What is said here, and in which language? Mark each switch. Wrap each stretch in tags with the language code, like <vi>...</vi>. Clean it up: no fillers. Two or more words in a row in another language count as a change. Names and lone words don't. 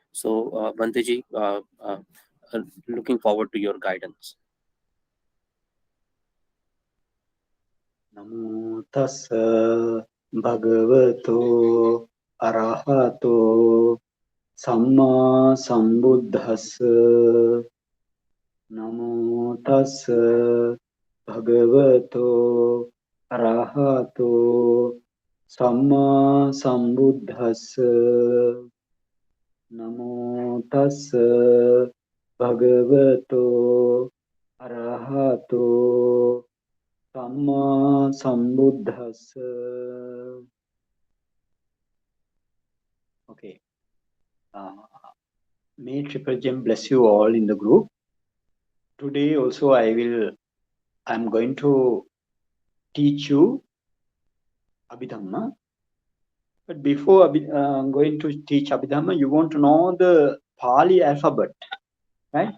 <en>So, Banteji, looking forward to your guidance.</en> <pi>Namo tassa bhagavato arahato samma sambuddhassa. Namo tassa bhagavato arahato samma sambuddhassa. Namo tassa bhagavato arahato samma sambuddhassa.</pi> <en>Okay. May Triple Gem bless you all in the group. Today also I'm going to teach you Abhidhamma. But before I'm going to teach Abhidhamma, you want to know the Pali alphabet, right?</en>